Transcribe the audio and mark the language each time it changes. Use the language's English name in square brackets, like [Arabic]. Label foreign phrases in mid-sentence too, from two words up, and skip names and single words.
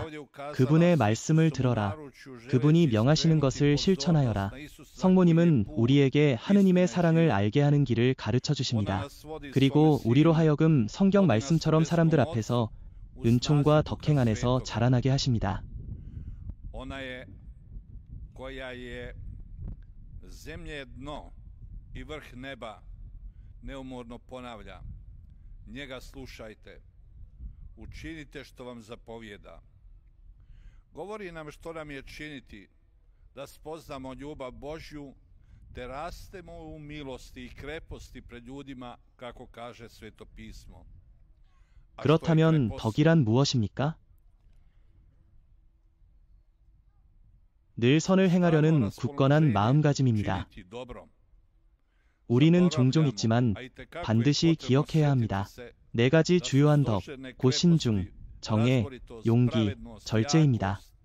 [Korean] 그분의 말씀을 들어라. 그분이 명하시는 것을 실천하여라. 성모님은 우리에게 하느님의 사랑을 알게 하는 길을 가르쳐 주십니다. 그리고 우리로 하여금 성경 말씀처럼 사람들 앞에서 은총과 덕행 안에서 자라나게 하십니다. [Croatian] Zemlje je dno i vrh neba neumorno ponavlja. Njega slušajte. Učinite što vam zapovjeda. Govori nam što nam je činiti, da spoznamo ljubav Božju, te rastemo u milosti i kreposti pred ljudima, kako kaže Sveto pismo. [Korean] 그렇다면 덕이란 무엇입니까? 늘 선을 행하려는 굳건한 마음가짐입니다. 우리는 종종 잊지만 반드시 기억해야 합니다. 4가지 주요한 덕, 곧 신중, 정애, 용기, 절제입니다.